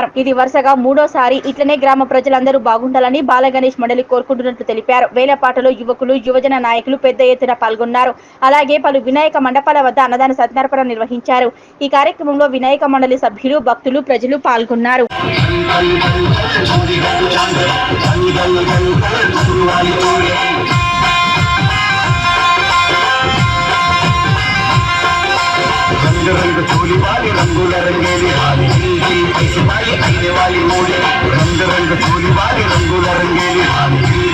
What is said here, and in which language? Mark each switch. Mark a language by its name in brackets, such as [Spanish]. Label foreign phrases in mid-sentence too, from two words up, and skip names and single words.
[Telugu] ఇది వరుసగా మూడోసారి. ఇట్లనే గ్రామ ప్రజలందరూ బాగుండాలని బాలగణేష్ మండలి కోరుకుంటున్నట్లు తెలిపారు. వేలంపాటలో యువకులు, యువజన నాయకులు పెద్ద ఎత్తున పాల్గొన్నారు. అలాగే పలు వినాయక మండపాల వద్ద అన్నదాన సత్యనారాయణ నిర్వహించారు. ఈ కార్యక్రమంలో వినాయక మండలి సభ్యులు, భక్తులు, ప్రజలు పాల్గొన్నారు. [Lambadi] रंग चोली वाली रंगूल रंगेली हाली पैसे वाली आईने वाली मोड़ी रंग चोली वाली रंगूल रंगेली हाली